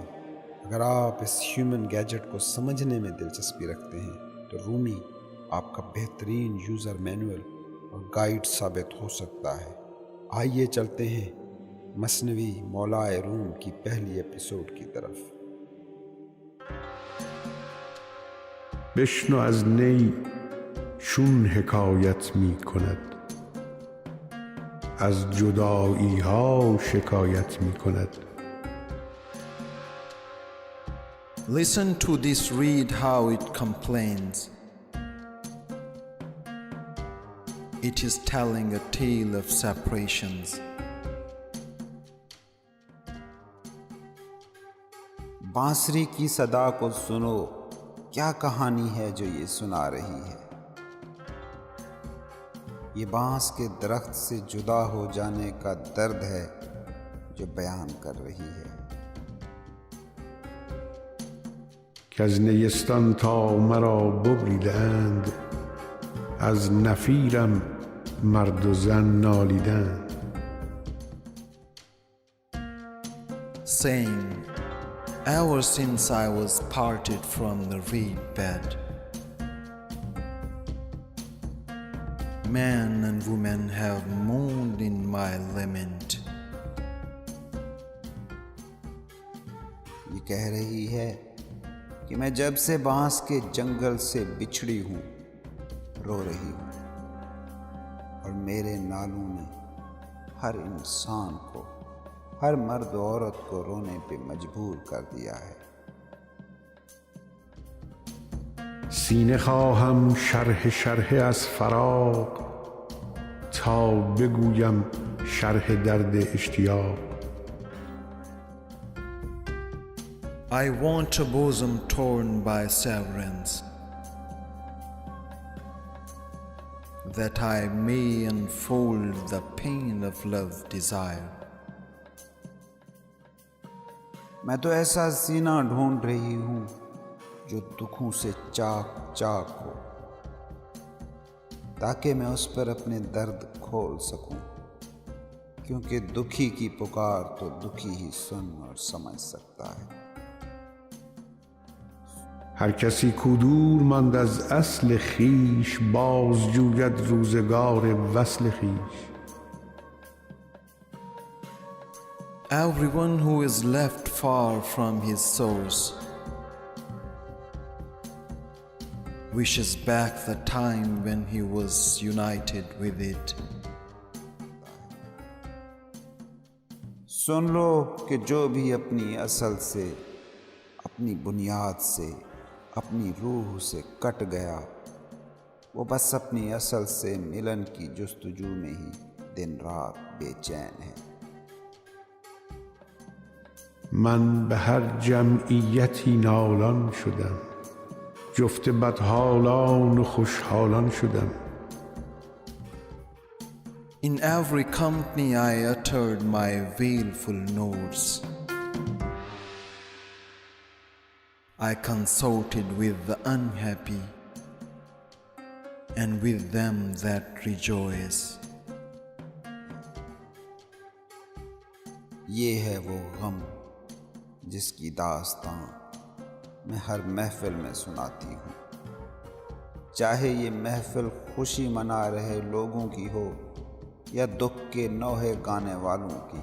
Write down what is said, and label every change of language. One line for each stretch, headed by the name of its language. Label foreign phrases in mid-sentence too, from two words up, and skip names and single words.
Urdu: اگر آپ اس
English: human gadget
Urdu: کو سمجھنے میں دلچسپی رکھتے ہیں تو رومی آپ کا بہترین
English: user manual
Urdu: اور گائیڈ ثابت ہو سکتا ہے۔ آئیے چلتے ہیں مثنوی مولائے روم کی پہلی ایپیسوڈ کی طرف۔
Persian: بشنو از نی چون حکایت می کند، از جدایی ها شکایت می کند.
English: Listen to this reed how it complains. It is telling a tale of separations.
Urdu: بانسری کی صدا کو سنو، کیا کہانی ہے جو یہ سنا رہی ہے؟ یہ بانس کے درخت سے جدا ہو جانے کا درد ہے جو بیان کر رہی ہے۔
Persian: که از نیستان تا مرا ببریدند، از نفیرم مرد و زن نالیدند.
English: Saying, ever since I was parted from the reed bed, men and women have mourned in my lament.
Urdu: یہ کہہ رہی ہے کہ میں جب سے بانس کے جنگل سے بچھڑی ہوں رو رہی ہوں، اور میرے نالوں نے ہر انسان کو، ہر مرد و عورت کو رونے پہ مجبور کر دیا ہے۔
Persian: سینه خواهم شرح شرح از فراق، تا بگویم شرح درد اشتیاق.
English: I want a bosom torn by severance, that I may unfold the pain of love desire.
Urdu: میں تو ایسا سینہ ڈھونڈ رہی ہوں جو دکھوں سے چاک چاک ہو، تاکہ میں اس پر اپنے درد کھول سکوں، کیونکہ دکھی کی پکار تو دکھی ہی سن اور سمجھ سکتا ہے۔
Persian: هر کسی کو دور ماند از اصل خویش، باز جوید روزگار وصل خویش.
English: Everyone who is left far from his source wishes back the time when he was united with it.
Urdu: سن لو کہ جو بھی اپنی اصل سے، اپنی بنیاد سے، اپنی روح سے کٹ گیا، وہ بس اپنی اصل سے ملن کی جستجو میں ہی دن رات بے چین ہے۔
Persian: من به هر جمعیتی نالان شدم، جفت بدحالان و خوشحالان شدم.
English: In every company I uttered my wailful notes. I consorted with the unhappy and with them that rejoice.
Urdu: یہ ہے وہ غم جس کی داستان میں ہر محفل میں سناتی ہوں، چاہے یہ محفل خوشی منا رہے لوگوں کی ہو یا دکھ کے نوحے گانے والوں کی۔